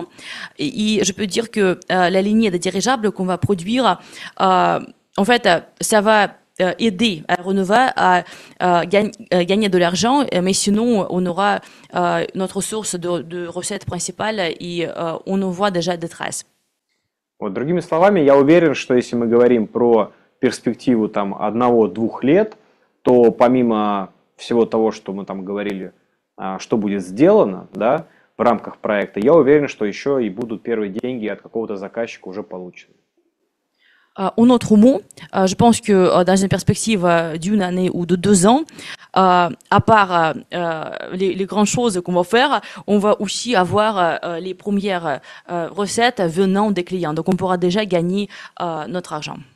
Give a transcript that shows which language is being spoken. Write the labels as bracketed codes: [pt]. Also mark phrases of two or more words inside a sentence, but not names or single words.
[fr] Et je peux dire que la lignée des dirigeables qu'on va produire, en fait, ça va aider Aeronova à gagner de l'argent, mais sinon on aura notre source de recettes principale et on en voit déjà des traces. [ru] Вот, другими словами, я уверен, что если мы говорим про перспективу там 1-2 лет, то помимо всего того, что мы там говорили, что будет сделано, да, в рамках проекта, я уверен, что еще и будут первые деньги от какого-то заказчика уже получены. [fr] En autre mot, je pense que dans une perspective d'une année ou de 2 ans, à part les grandes choses qu'on va faire, on va aussi avoir les premières recettes venant des clients. Donc on pourra déjà gagner notre argent.